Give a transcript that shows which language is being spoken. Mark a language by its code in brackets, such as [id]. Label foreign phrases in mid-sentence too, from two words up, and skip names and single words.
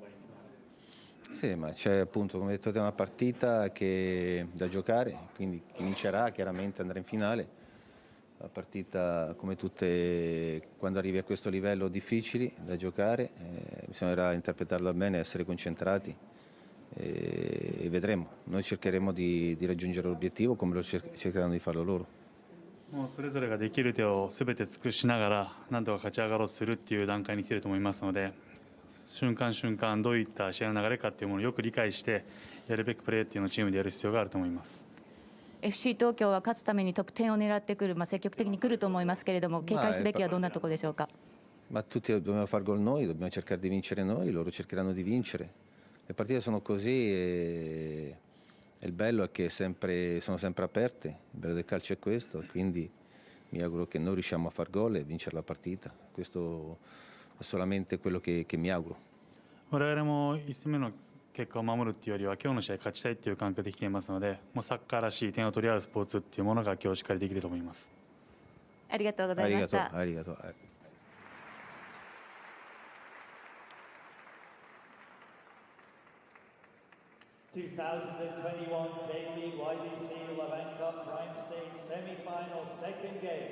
[it] Sì, ma c'è appunto, come detto, una partita che da giocare, quindi chi vincerà chiaramente andrà in finale. La partita, come tutte, quando arrivi a questo livello difficili da giocare, bisognerà interpretarla bene, essere concentrati e vedremo. Noi cercheremo di raggiungere l'obiettivo come lo cercheranno di farlo loro. [ja] もうそれぞれができる手をすべて尽くしながらなんとか勝ち上がろうとするっていう段階に来ていると思いますので、瞬間瞬間どういった試合の流れかっていうものをよく理解してやるべきプレーっていうのをチームでやる必要があると思います。 FC 東京は勝つために得点を狙ってくる、積極的に来ると思いますけれども、警戒すべきはどんなところでしょうか。 [it] Tutti dobbiamo far gol noi, dobbiamo cercare di vincere noi, loro cercheranno di vincere. Le partite sono così e il bello è che sono sempre aperte, il bello del calcio è questo, quindi mi auguro che noi riusciamo a far gol e vincere la partita. Questo è solamente quello che mi auguro. [ja] 我々も1戦目の結果を守るっていうよりは今日の試合勝ちたいっていう感覚できていますので、もうサッカーらしい点を取り合うスポーツっていうものが今日しっかりできると思います。ありがとうございました。ありがとう。 [en] 2021 J.LEAGUE YBC Levain CUP Prime Stage Semi-Final Second Game.